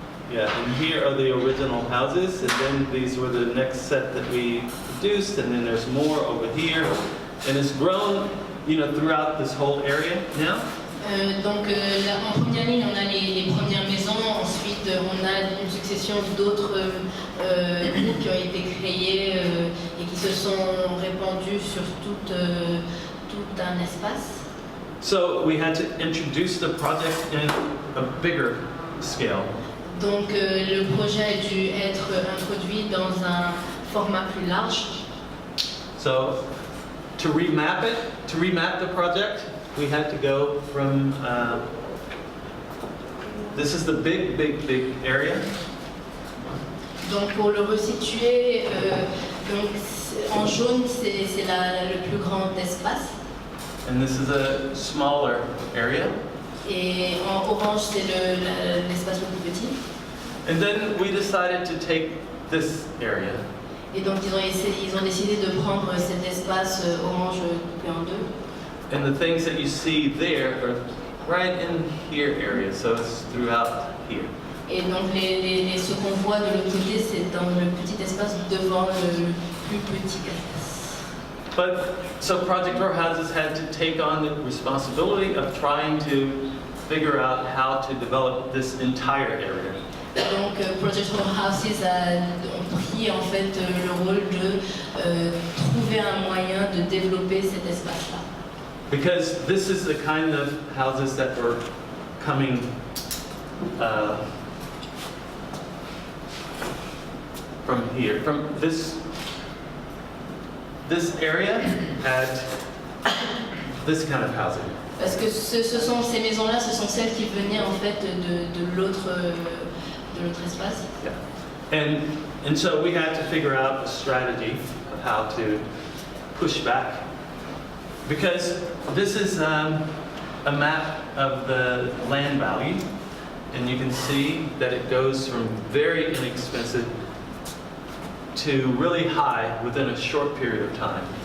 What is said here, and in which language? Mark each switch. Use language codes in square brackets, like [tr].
[en] Yeah, and here are the original houses, and then these were the next set that we produced, and then there's more over here, and it's grown, throughout this whole area now. [fr] Donc en première ligne, on a les premières maisons, ensuite on a une succession d'autres groupes qui ont été créés et qui se sont répandus sur tout un espace. [en] So we had to introduce the project in a bigger scale. [fr] Donc le projet a dû être introduit dans un format plus large. [en] So to remap the project, we had to go from, this is the big area. [fr] Donc pour le resituer, donc, en jaune c'est le plus grand espace. [en] And this is a smaller area. [fr] Et en orange c'est l'espace le plus petit. [en] And then we decided to take this area. [fr] Et donc ils ont décidé de prendre cet espace orange coupé en deux. [en] And the things that you see there are right in here area, so it's throughout here. [fr] Et donc ce qu'on voit de l'autre côté, c'est dans le petit espace devant le plus petit espace. [en] But so Project Row Houses had to take on the responsibility of trying to figure out how to develop this entire area. [fr] Donc Project Row Houses ont pris en fait le rôle de trouver un moyen de développer cet espace-là. [en] Because this is the kind of houses that were coming from here. From this area had this kind of housing. [fr] Parce que ces maisons-là, ce sont celles qui venaient en fait de l'autre espace. Yeah. [en] And so we had to figure out a strategy of how to push back. Because this is a map of the land value, and you can see that it goes from very inexpensive to really high within a short period of time.